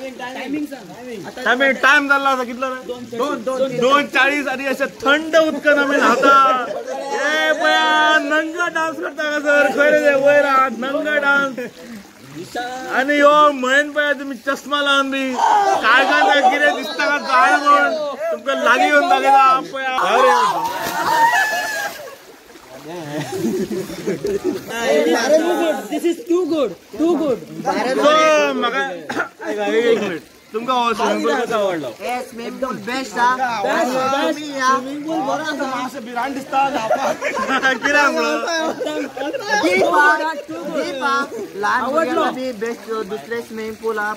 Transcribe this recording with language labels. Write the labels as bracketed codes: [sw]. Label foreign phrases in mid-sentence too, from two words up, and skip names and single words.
[kok] टाइम झाला होता कितला 2:40 आणि अशा थंड उदकान आम्ही न्हावता. ए बया नंगा डान्स करता का सर? खरे वयर आहात नंगा डान्स. आणि यो म्हणून पळय तुम्ही चष्मा लावून बी काय काय कितें दिसता का जाय म्हण तुमका लागी येऊन दाखयता पळय. [en] This is too good. [kok] म्हाका एक मिनिट तुमका [en] swimming pool [kok] कसो आवडलो? [en] swimming pool best swimming pool [kok] बरो आसा. मातशें भिरांत दिसता कित्याक लहान भुरग्यांक बी बेस्ट दुसरे [en] swimming pool [kok] हा.